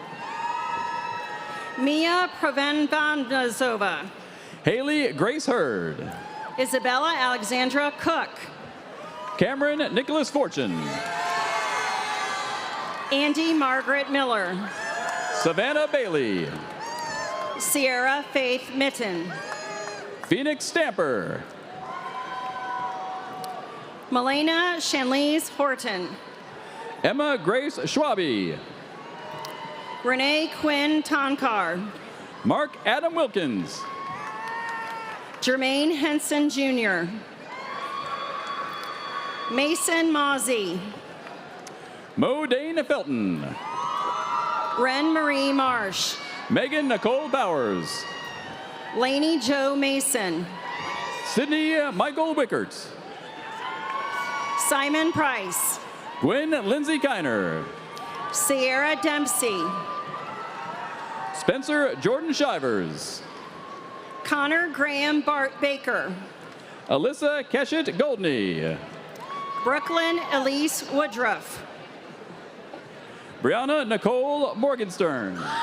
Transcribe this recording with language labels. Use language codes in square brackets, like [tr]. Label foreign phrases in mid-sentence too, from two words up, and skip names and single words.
[en] Mia Provenbanazova. Haley Grace Hurd. Isabella Alexandra Cook. Cameron Nicholas Fortune. Andy Margaret Miller. Savannah Bailey. Sierra Faith Mitten. Phoenix Stamper. Melena Shanlise Horton. Emma Grace Schwabe. Renee Quinn Tonkar. Mark Adam Wilkins. Jermaine Henson Jr. Mason Mozzie. Mo Dane Felton. Ren Marie Marsh. Megan Nicole Bowers. Lainey Joe Mason. Sydney Michael Wickert. Simon Price. Gwen Lindsay Kiner. Sierra Dempsey. Spencer Jordan Shivers. Connor Graham Bart Baker. Alyssa Keshet Goldney. Brooklyn Elise Woodruff. Brianna Nicole Morgenstern.